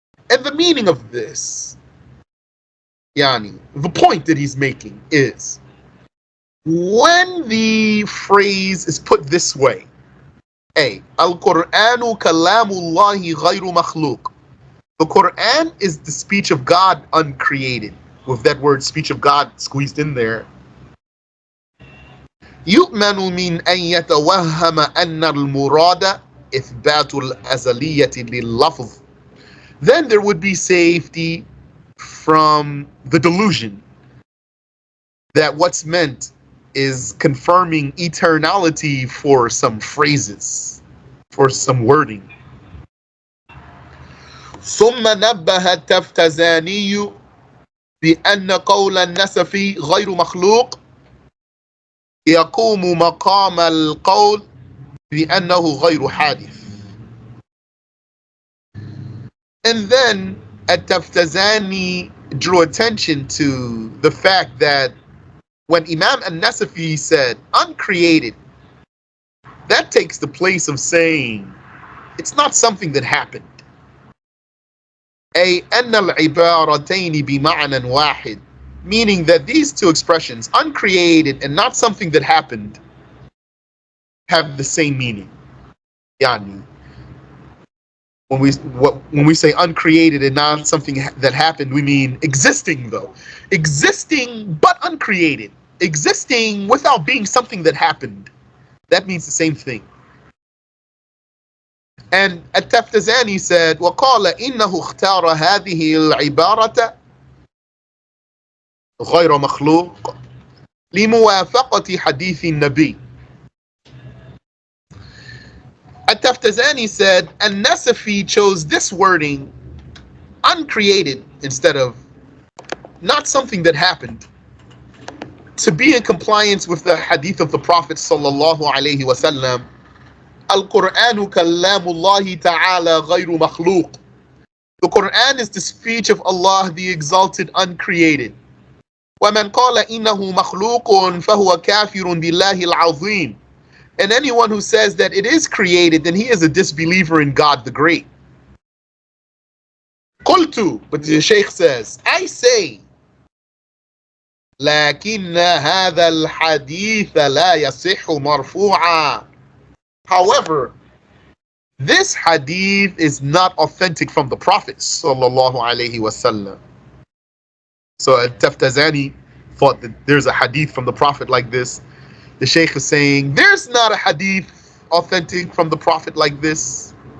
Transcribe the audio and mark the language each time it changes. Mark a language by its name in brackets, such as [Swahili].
[English] And the meaning of this, the point that he's making is, when the phrase is put this way, [Arabic] Al-Qur'anu kalamullahi ghayru makhluq. [English] The Qur'an is the speech of God uncreated. with that word speech of God squeezed in there. [Arabic] يؤمن من أن يتوهم أن المراد إثبات الأزلية لللفظ. [English] Then there would be safety from the delusion that what's meant is confirming eternality for some phrases, for some wording. [Arabic] ثم نبه التفتزاني بأن قول النسفي غير مخلوق يقوم مقام القول بأنه غير حادث. [English] And then At-Taftazani drew attention to the fact that when Imam An-Nasafiyyah said uncreated, that takes the place of saying it's not something that happened. [Arabic] أي أن العبارتين بمعنى واحد, [English] meaning that these two expressions, uncreated and not something that happened, have the same meaning. Yani, when we say uncreated and not something that happened, we mean existing though. Existing but uncreated. Existing without being something that happened. That means the same thing. And At-Taftazani said, [Arabic] وَقَالَ إِنَّهُ اخْتَارَ هَذِهِ الْعِبَارَةَ غَيْرَ مَخْلُوقٍ لِمُوَافَقَةِ حَدِيثِ النَّبِيِّ. [English] At-Taftazani said, An-Nasafi chose this wording, uncreated, instead of not something that happened, to be in compliance with the hadith of the Prophet sallallahu alaihi wasallam. [Arabic] Al-Qur'anu kallamullahi ta'ala ghayru makhluq. [English] The Qur'an is the speech of Allah, the exalted, uncreated. [Arabic] وَمَنْ قَالَ إِنَّهُ مَخْلُوقٌ فَهُوَ كَافِرٌ بِاللَّهِ الْعَظِيمِ. [English] And anyone who says that it is created, then he is a disbeliever in God the Great. [Arabic] قُلْتُ, [English] but the Shaykh says, I say, [Arabic] لَكِنَّ هَذَا الْحَدِيثَ لَا يَصِحُّ مَرْفُوعًا. [English] However, this hadith is not authentic from the Prophet sallallahu alaihi wasallam. So Taftazani thought that there's a hadith from the Prophet like this. The Shaykh is saying there's not a hadith authentic from the Prophet like this.